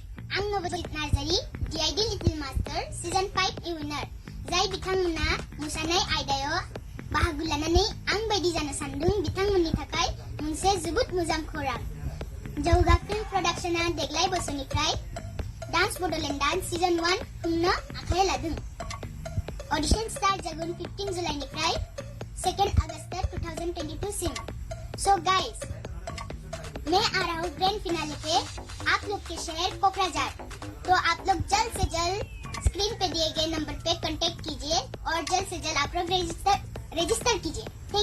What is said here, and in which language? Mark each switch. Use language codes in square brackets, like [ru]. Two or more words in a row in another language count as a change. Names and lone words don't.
[brx] आं नवजित नार्जारी DID लिटिल मास्टार सीजन 5 नि विनार जाय बिथांमोना मोसानाय आयदायाव बाहागो लानानै आं बायदि जानो सानदों बिथांमोननि थाखाय मोनसे जोबोद मोजां खौरां। जौगा फिल्म प्रडाक्शना देग्लाय बोसोरनिफ्राय डान्स बड'लेण्डआ सीजन 1 खुंनो आखायाव लादों। [en] audition start [brx] जागोन 15 जुलाइनिफ्राय 2 अगस्त 2022 सिम। [en] so guys, [hi] मैं आ रहा हूँ [en] grand finale [hi] पे आप लोग के शहर कोकराझार। तो आप लोग जल्द से जल्द स्क्रीन पे दिए गए नंबर पे कांटेक्ट कीजिए और जल्द से जल्द आप लोग रजिस्टर कीजिए।